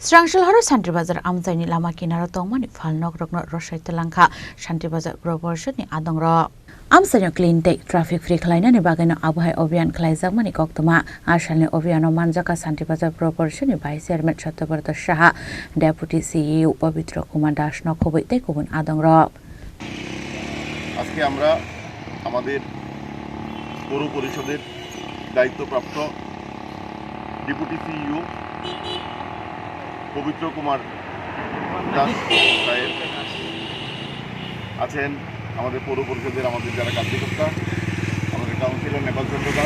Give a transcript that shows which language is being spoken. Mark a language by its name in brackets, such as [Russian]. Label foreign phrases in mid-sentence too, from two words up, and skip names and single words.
[Kok Borok] Srangshilharo Santibazar Amzaini Lama Kinara Tongmani Falnok Rogno Roshai Telangka Santibazar Proportion ni Adongro Amsanyo [English] Clean Tech Traffic Free [Kok Borok] Klaina ni Bagano Abuhai Obian Klaizamani Koktoma Ashalni Obiano Manjaka Santibazar Proportion ni [English] Vice Chairman [Kok Borok] Chhatrapati Shah [English] Deputy CEO [Kok Borok] Pavitra Kumar Das Nokoboi Tekubun Adongro [Bangla] আজকে আমরা আমাদের পৌর পরিষদের দায়িত্বপ্রাপ্ত ডেপুটি সিইও পবিত্র কুমার দাস সাহেব আছেন, আমাদের পৌর পরিষদের আমাদের যারা কার্যকর্তা, আমাদের কাউন্সিলর নেপাল চন্দ্র দাস।